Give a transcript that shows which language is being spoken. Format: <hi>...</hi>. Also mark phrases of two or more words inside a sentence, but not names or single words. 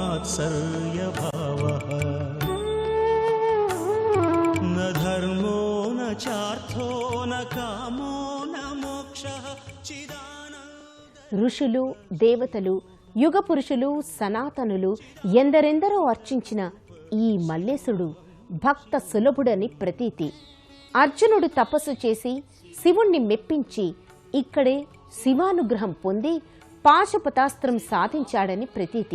<sa>वात्सल्यभावः न धर्मो न चार्थो न कामो न मोक्षः चिदानन्द</sa> <te>ఋషులు దేవతలు యుగ పురుషులు సనాతనులు ఎందరెందరో అర్చించిన ఈ మల్లేశుడు భక్త సులభుడని ప్రతీతి. అర్జునుడు తపస్సు చేసి శివుణ్ణి మెప్పించి ఇక్కడే శివానుగ్రహం పొంది పాశుపతాస్త్రం సాధించాడని ప్రతీతి.</te>